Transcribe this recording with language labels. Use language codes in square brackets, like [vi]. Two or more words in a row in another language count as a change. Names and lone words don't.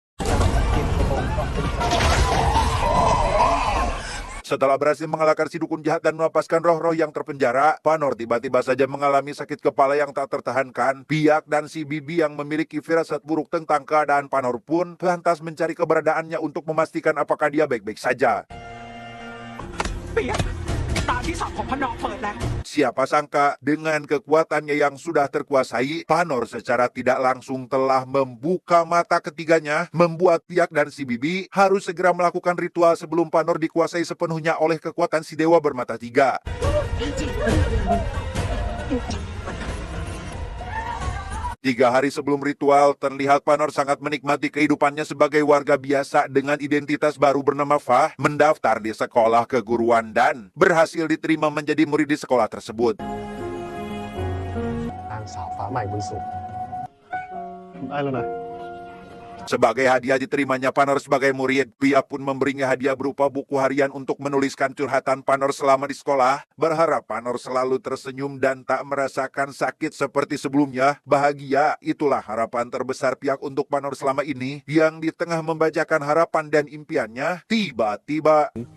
[id] Setelah berhasil mengalahkan si dukun jahat dan melepaskan roh-roh yang terpenjara, Panor tiba-tiba saja mengalami sakit kepala yang tak tertahankan. Piak dan si Bibi yang memiliki firasat buruk tentang keadaan Panor pun lantas mencari keberadaannya untuk memastikan apakah dia baik-baik saja. [th] เปียกตาที่สองของพนอเปิดแล้ว [id] Siapa sangka dengan kekuatannya yang sudah terkuasai, Panor secara tidak langsung telah membuka mata ketiganya, membuat Piak dan si Bibi harus segera melakukan ritual sebelum Panor dikuasai sepenuhnya oleh kekuatan si dewa bermata tiga. 3 hari sebelum ritual, terlihat Panor sangat menikmati kehidupannya sebagai warga biasa dengan identitas baru bernama Fah, mendaftar di sekolah keguruan dan berhasil diterima menjadi murid di sekolah tersebut. [th] นางสาวฟ้าใหม่บุญสุขได้แล้วนะ [id] Sebagai hadiah diterimanya Panor sebagai murid, Piak pun memberinya hadiah berupa buku harian untuk menuliskan curhatan Panor selama di sekolah, berharap Panor selalu tersenyum dan tak merasakan sakit seperti sebelumnya. Bahagia, itulah harapan terbesar Piak untuk Panor selama ini, yang di tengah membacakan harapan dan impiannya, tiba-tiba...